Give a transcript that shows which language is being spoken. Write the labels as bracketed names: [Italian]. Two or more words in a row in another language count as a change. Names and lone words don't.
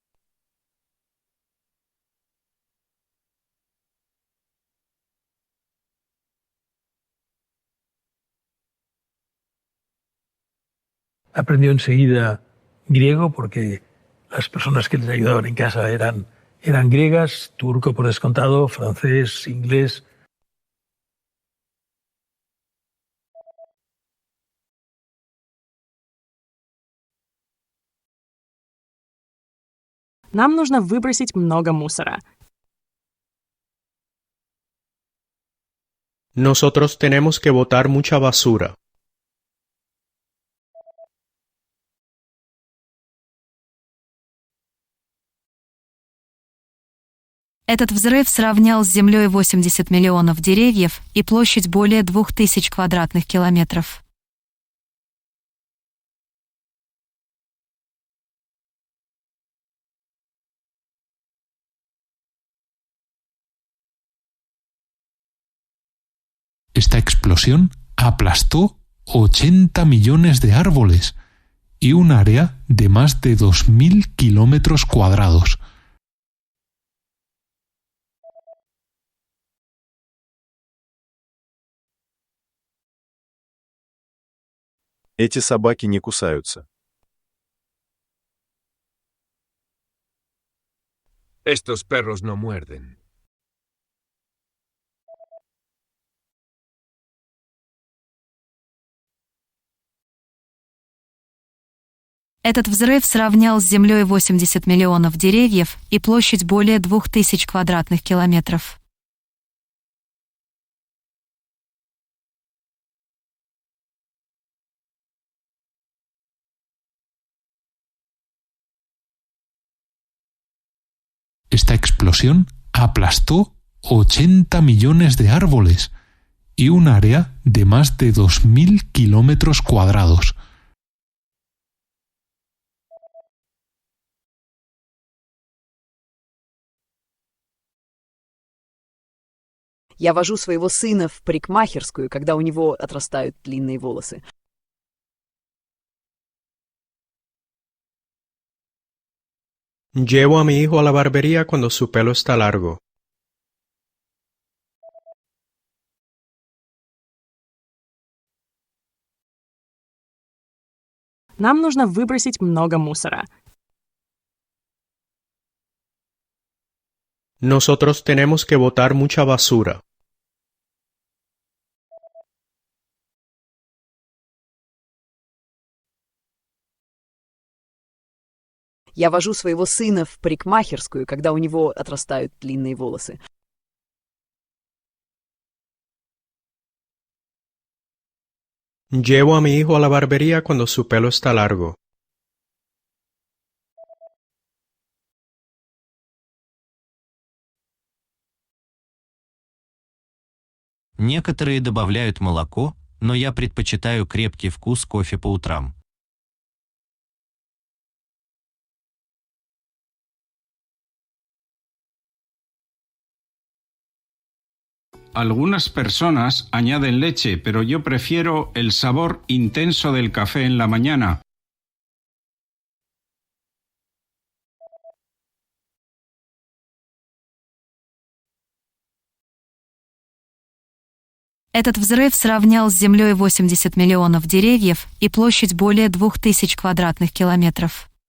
[Spanish] Aprendió enseguida griego porque las personas que les ayudaban en casa eran griegas, turco por descontado, francés, inglés. [Russian] Нам нужно выбросить много мусора. [Spanish] Nosotros tenemos que botar mucha basura. [Russian] Этот взрыв сравнял с Землей 80 миллионов деревьев и площадь более 2000 квадратных километров. [Spanish] Esta explosión aplastó 80 millones de árboles y un área de más de 2000 kilómetros cuadrados. [Russian] Эти собаки не кусаются. [Spanish] Estos perros no muerden. [Russian] Этот взрыв сравнял с Землей 80 миллионов деревьев и площадь более 2000 квадратных километров. [Spanish] Esta explosión aplastó 80 millones de árboles y un área de más de 2000 kilómetros cuadrados. [Russian] Я вожу своего сына в парикмахерскую, когда у него отрастают длинные волосы. [Spanish] Llevo a mi hijo a la barbería cuando su pelo está largo. [Russian] Нам нужно выбросить много мусора. [Spanish] Nosotros tenemos que botar mucha basura. [Russian] Я вожу своего сына в парикмахерскую, когда у него отрастают длинные волосы. [Spanish] Llevo a mi hijo a la barbería cuando su pelo está largo. [Russian] Некоторые добавляют молоко, но я предпочитаю крепкий вкус кофе по утрам. [Spanish] Algunas personas añaden leche, pero yo prefiero el sabor intenso del café en la mañana. [Russian] Этот взрыв сравнял с Землей 80 миллионов деревьев и площадь более 2000 квадратных километров.